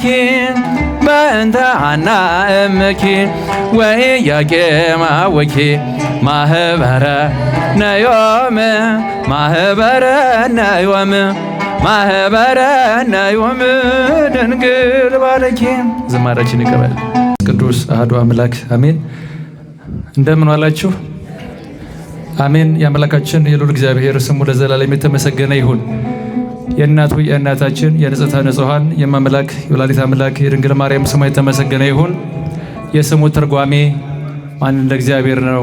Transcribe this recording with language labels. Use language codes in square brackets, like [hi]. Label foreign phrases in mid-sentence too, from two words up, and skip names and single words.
[gez] በእንተ ሐና እምኪ ወኢያቄም አቡኪ ማህበረ ነዮም ማህበረ ነዮም ማህበረ ነዮም ድንግል ባርኪ። [am] ዝማሬያችን ይቀበል [gez] ቅዱስ አሐዱ አምላክ አሜን። [am] እንደምን ዋላችሁ? አሜን። የአምላካችን የልዑል እግዚአብሔር ስሙ ለዘላለም የተመሰገነ ይሁን። የእናቱ የእናታችን የንጽሕተ ንጹሐን የማምላክ የወላዲተ አምላክ የድንግል ማርያም ስሙ የተመሰገነ ይሁን። የስሙ ትርጓሜ ማን እንደ እግዚአብሔር ነው?